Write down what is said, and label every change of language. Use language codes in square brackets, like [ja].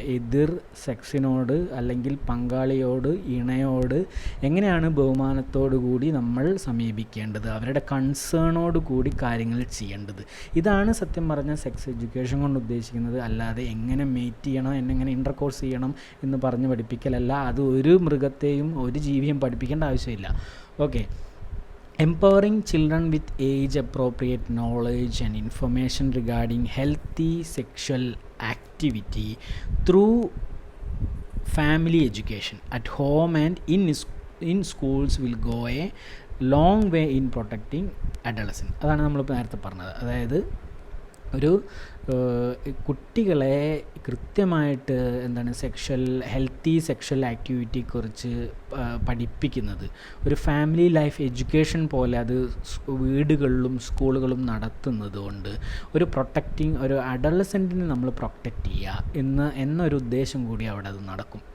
[ml] എതിർ സെക്സിനോട് അല്ലെങ്കിൽ പങ്കാളിയോട്, ഇണയോട് എങ്ങനെയാണ് ബഹുമാനത്തോടു കൂടി നമ്മൾ സമീപിക്കേണ്ടത്, അവരുടെ കൺസേണോട് കൂടി കാര്യങ്ങൾ ചെയ്യേണ്ടത്. ഇതാണ് സത്യം പറഞ്ഞ സെക്സ് എഡ്യൂക്കേഷൻ കൊണ്ട് ഉദ്ദേശിക്കുന്നത്. അല്ലാതെ എങ്ങനെ മേറ്റ് ചെയ്യണം, എങ്ങനെ ഇൻ്റർകോഴ്സ് ചെയ്യണം എന്ന് പറഞ്ഞ് പഠിപ്പിക്കലല്ല. അത് ഒരു മൃഗത്തെയും ഒരു ജീവിയും പഠിപ്പിക്കേണ്ട ആവശ്യമില്ല. Okay. [en] Empowering children with age-appropriate knowledge and information regarding healthy sexual activity through family education at home and in schools will go a long way in protecting adolescents. [ml] അതാണ് നമ്മളിപ്പോൾ നേരത്തെ പറഞ്ഞത്. അതായത് ഒരു കുട്ടികളെ കൃത്യമായിട്ട് ഹെൽത്തി സെക്ഷൽ ആക്ടിവിറ്റിയെക്കുറിച്ച് പഠിപ്പിക്കുന്നത് ഒരു ഫാമിലി ലൈഫ് എഡ്യൂക്കേഷൻ പോലെ അത് വീടുകളിലും സ്കൂളുകളും നടത്തുന്നത് കൊണ്ട് ഒരു അഡolescentനെ നമ്മൾ പ്രൊട്ടക്റ്റ് ചെയ്യുക എന്നൊരു ഉദ്ദേശം കൂടി അവിടെ അത് നടക്കും.